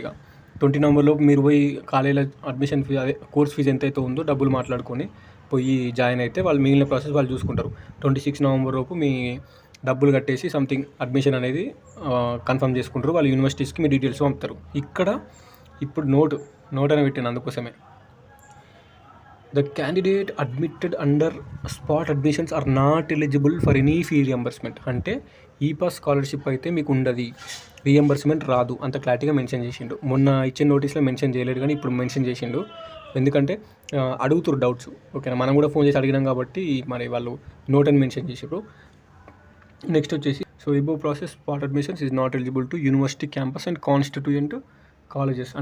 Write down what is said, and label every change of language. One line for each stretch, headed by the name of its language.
Telugu: ఇక 20 నవంబర్ లోపు మీరు పోయి కాలేజీలో అడ్మిషన్ ఫీజు, అదే కోర్స్ ఫీజు ఎంతైతే ఉందో డబ్బులు మాట్లాడుకొని పోయి జాయిన్ అయితే వాళ్ళు మిగిలిన ప్రాసెస్ వాళ్ళు చూసుకుంటారు. 26 నవంబర్ లోపు మీ డబ్బులు కట్టేసి సంథింగ్ అడ్మిషన్ అనేది కన్ఫర్మ్ చేసుకుంటారు. వాళ్ళు యూనివర్సిటీస్కి మీ డీటెయిల్స్ పంపుతారు. ఇక్కడ ఇప్పుడు నోట్ అని పెట్టాను, అందుకోసమే.
English: The candidate admitted under spot admissions are not eligible for any fee reimbursement.
Telugu: అంటే ఈ పాస్ స్కాలర్షిప్ అయితే మీకు ఉండదు, రీఎంబర్స్మెంట్ రాదు, అంత క్లారిటీగా మెన్షన్ చేసిండు. మొన్న ఇచ్చిన నోటీస్లో మెన్షన్ చేయలేదు, కానీ ఇప్పుడు మెన్షన్ చేసిండు. ఎందుకంటే అడుగుతారు డౌట్స్, ఓకేనా. మనం కూడా ఫోన్ చేసి అడిగినాం కాబట్టి మరి వాళ్ళు నోట్ అని మెన్షన్ చేసారు.
English: Next వచ్చేసి, so above process spot admissions is not eligible to university campus and constituent colleges.